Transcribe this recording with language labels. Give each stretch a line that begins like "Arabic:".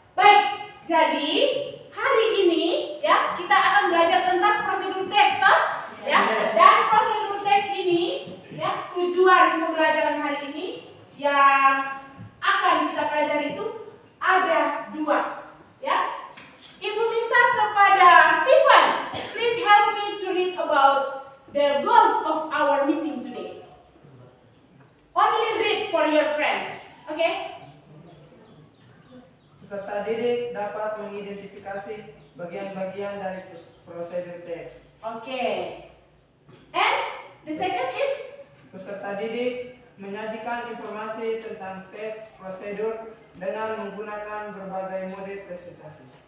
Indonesian: Baik, jadi hari ini, ya, kita akan belajar tentang prosedur teks, toh? Ya. Dan prosedur teks ini, ya, tujuan pembelajaran hari ini yang akan kita pelajari itu ada dua, ya. Ibu minta kepada Stephen,
English: please help me to read about the goals of our meeting today. Only read for your friends, okay?
Indonesian: Peserta didik dapat mengidentifikasi bagian-bagian dari prosedur teks.
English: Okay. And the second is
Indonesian: Peserta didik menyajikan informasi tentang teks prosedur dengan menggunakan berbagai mode presentasi.